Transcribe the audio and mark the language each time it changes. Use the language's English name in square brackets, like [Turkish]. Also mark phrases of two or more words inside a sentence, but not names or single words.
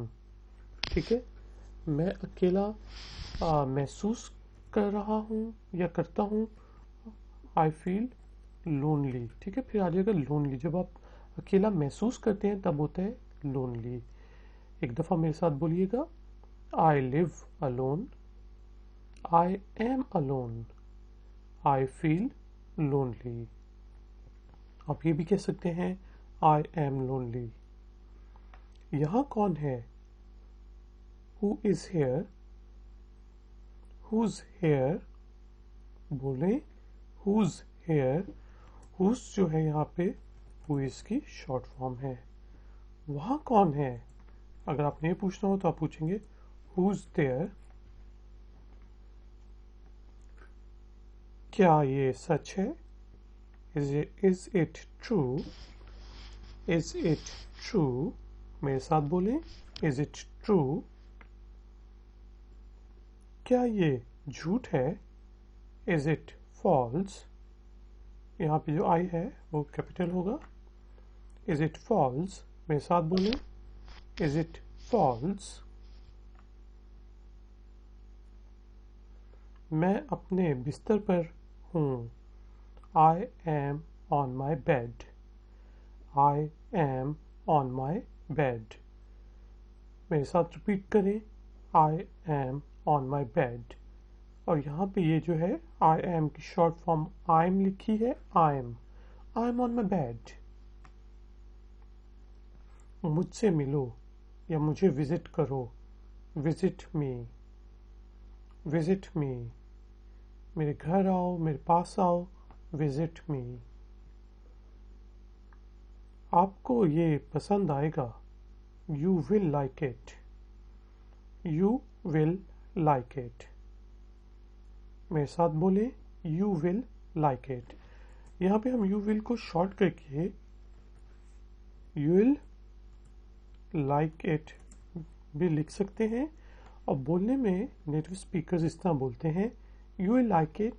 [Hindi] ठीक है। मैं अकेला महसूस कर रहा हूँ या करता हूँ। [English] I feel lonely. [Hindi] ठीक है, फिर आ जाएगा लोनली। जब आप अकेला महसूस करते हैं तब होता है लोनली। एक दफ़ा मेरे साथ बोलिएगा [English] I live alone. I am alone. I feel lonely. [Hindi] आप ये भी कह सकते हैं [English] I am lonely. [Hindi] यहाँ कौन है? [English] who is here. who's here. बोले who's here. [Hindi] हुज जो है यहाँ पे [English] who is [Hindi] की [English] short form [Hindi] है। वहाँ कौन है? अगर आपने ये पूछना हो तो आप पूछेंगे [English] who's there. [Hindi] क्या ये सच है? [English] Is it true. Is it true. [Hindi] मेरे साथ बोलें [English] is it true. [Hindi] क्या ये झूठ है? [English] Is it false. [Hindi] यहाँ पे जो आई है वो कैपिटल होगा। [English] Is it false. [Hindi] मेरे साथ बोलें [English] is it false. [Hindi] मैं अपने बिस्तर पर हूँ। [English] I am on my bed. I am on my bed. [Hindi] मेरे साथ रिपीट करें, [English] I am on my bed. [Hindi] और यहाँ पे ये जो है [English] I am [Hindi] की [English] short form I am [Hindi] लिखी है, [English] I am on my bed. [Hindi] मुझसे मिलो या मुझे विजिट करो, [English] visit me, visit me. [Hindi] मेरे घर आओ, मेरे पास आओ, [English] visit me. [Hindi] आपको ये पसंद आएगा, [English] You will like it, you will like it. [Hindi] मेरे साथ बोले, [English] you will like it. [Hindi] यहाँ पे हम [English] you will [Hindi] को शॉर्ट करके [English] you will like it [Hindi] भी लिख सकते हैं, और बोलने में [English] native speakers [Hindi] इस तरह बोलते हैं, [English] you will like it.